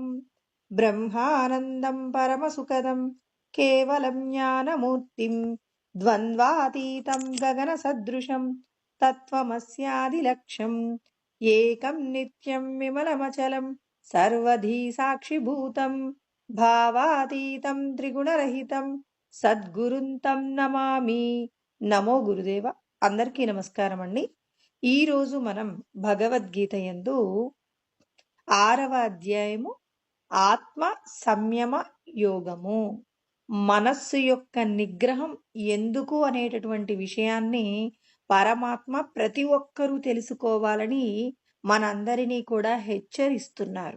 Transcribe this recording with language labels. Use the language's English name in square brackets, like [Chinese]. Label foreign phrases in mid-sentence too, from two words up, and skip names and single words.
[Sanskrit] ब्रह्मानन्दं परमसुखदं केवलं ज्ञानमूर्तिं द्वन्द्वातीतं गगनसदृशं तत्त्वमस्यादिलक्ष्यम् एकं नित्यं विमलमचलं सर्वधी साक्षिभूतं भावातीतं त्रिगुणरहितं సద్గురుంతం నమామి. [Telugu] నమో గురుదేవ. అందరికీ నమస్కారం అండి. ఈరోజు మనం భగవద్గీత యందు 6వ అధ్యాయము ఆత్మ సంయమ యోగము, మనస్సు యొక్క నిగ్రహం ఎందుకు అనేటటువంటి విషయాన్ని పరమాత్మ ప్రతి ఒక్కరూ తెలుసుకోవాలని మనందరినీ కూడా హెచ్చరిస్తున్నారు.